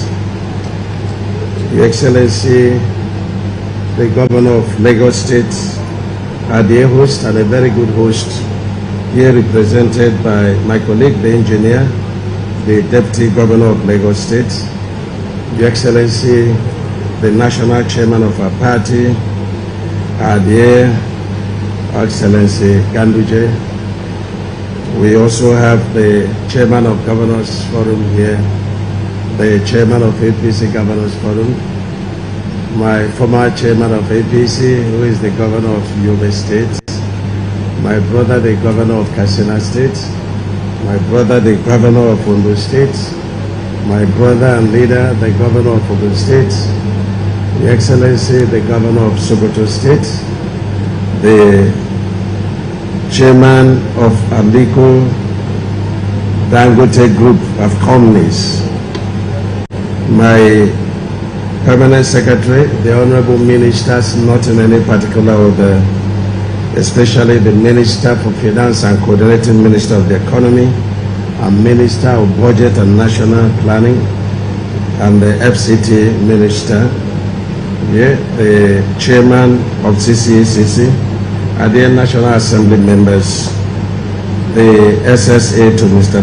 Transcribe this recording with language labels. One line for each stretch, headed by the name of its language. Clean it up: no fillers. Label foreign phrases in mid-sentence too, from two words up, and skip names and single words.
English: Your Excellency, the Governor of Lagos State, a dear host and a very good host, here represented by my colleague, the engineer, the Deputy Governor of Lagos State, Your Excellency, the National Chairman of our party, our dear Excellency Ganduje. We also have the Chairman of Governors Forum here, the Chairman of APC Governors Forum, my former Chairman of APC, who is the Governor of Yobe State, my brother, the Governor of Katsina State, my brother, the Governor of Ondo State, my brother and leader, the Governor of Ogun State, Your Excellency, the Governor of Sokoto State, the Chairman of Aliko Dangote Group of Companies, my Permanent Secretary, the Honorable Ministers, not in any particular order, especially the Minister for Finance and Coordinating Minister of the Economy, and Minister of Budget and National Planning, and the FCT Minister, yeah, the Chairman of CCCC, and the National Assembly members, the SSA to Mr.